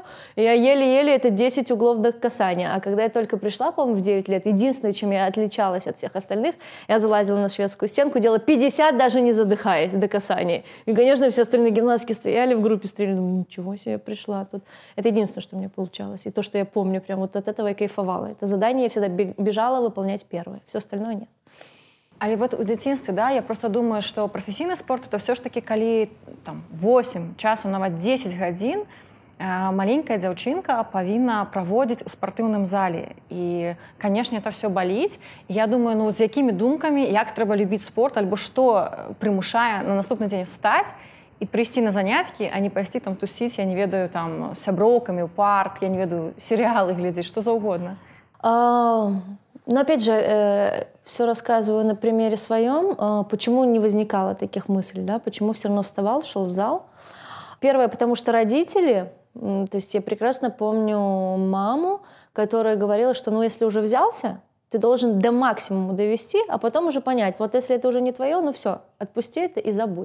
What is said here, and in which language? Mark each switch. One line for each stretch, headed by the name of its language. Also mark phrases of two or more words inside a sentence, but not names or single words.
Russian: И я еле-еле это 10 углов до касания. А когда я только пришла, по-моему, в 9 лет, единственное, чем я отличалась от всех остальных, я залазила на шведскую стенку, делала 50, даже не задыхаясь, до касания. И, конечно, все остальные гимнастки стояли в группе, стреляли, ничего себе, я пришла тут. Это единственное, что мне получалось. И то, что я помню, прям вот от этого я кайфовала. Это задание я всегда бежала выполнять первое. Все остальное нет.
Belarusian: Але вот у дзяцінстве, да, я просто думаю, что професійны спорт
Russian: это все ж таки
Belarusian: калі там 8, часам нават 10 гадзін маленькая дзяўчынка павінна праводзіць у спартыўным зале.
Russian: І, конечно, это все баліць.
Belarusian: Я думаю, ну з якімі думкамі, як трэба любіць спорт, альбо што прымушае на наступны дзень
Russian: встаць и прийти на занятки, а не пойти там тусить,
Belarusian: я не ведаю, там, с сяброўкамі ў парк, я не ведаю,
Russian: сериалы глядеть, что за угодно. Но опять же, все рассказываю на примере своем, почему не возникало таких мыслей, да, почему все равно вставал, шел в зал. Первое, потому что родители, то есть я прекрасно помню маму, которая говорила, что ну если уже взялся, ты должен до максимума довести, а потом уже понять, вот если это уже не твое, ну все, отпусти это и забудь.